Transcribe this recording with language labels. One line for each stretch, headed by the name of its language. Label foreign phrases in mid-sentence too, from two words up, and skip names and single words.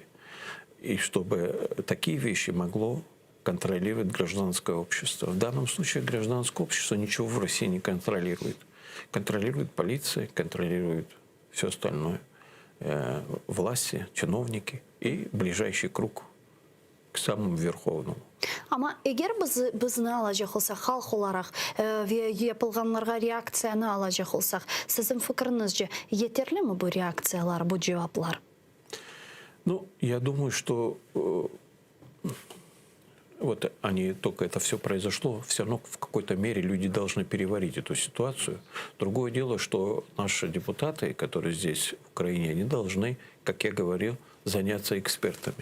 Russian: И чтобы такие вещи могло контролировать гражданское общество. В данном случае гражданское общество ничего в России не контролирует. Контролирует полиция, контролирует все остальное. Власти, чиновники и ближайший круг к самому верховному.
Crimean Tatar: Ama eğer bizini alacak olsak, halk olarak ve yapılganlarga reaksiyonu alacak olsak, sizin fikrinizce yeterli mi bu reaksiyalar, bu cevaplar?
Russian: Ну, я думаю, что вот они только это все произошло, все равно в какой-то мере люди должны переварить эту ситуацию. Другое дело, что наши депутаты, которые здесь, в Украине, они должны, как я говорил, заняться экспертами.